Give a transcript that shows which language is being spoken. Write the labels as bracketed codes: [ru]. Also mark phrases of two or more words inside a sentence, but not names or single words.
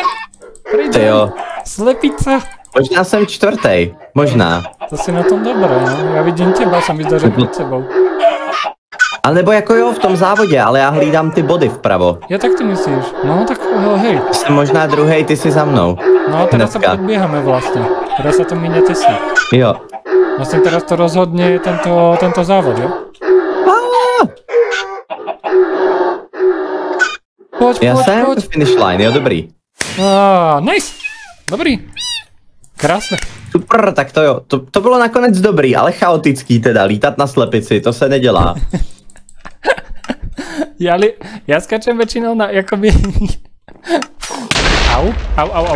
[cs] Ty jo. [sk] Slepica. [cs] Možná jsem čtvrtý. Možná. [sk] To si na tom dobré, no. [cs] Já vidím těba, sa mi zdá, že před sebou. Ale nebo jako jo, v tom závodě, ale já hlídám ty body vpravo. [sk] Ja tak ty myslíš? No tak hej. [cs] Jsem možná druhej, ty si za mnou. [sk] No teraz sa predbiehame vlastne. Teraz sa to míňa tesne. Jo. Vlastne teraz to rozhodne tento závod, jo? Poď, [cs] Já [sk] poď, [cs] jsem [sk] poď. [en] finish line, [cs] jo, dobrý. [sk] Nice. Dobrý. Krásne. [cs] Super, tak to jo. To bylo nakonec dobrý, ale chaotický teda, lítat na slepici, to se nedělá. [sk] Ja skačem väčšinou na, jakoby... Au.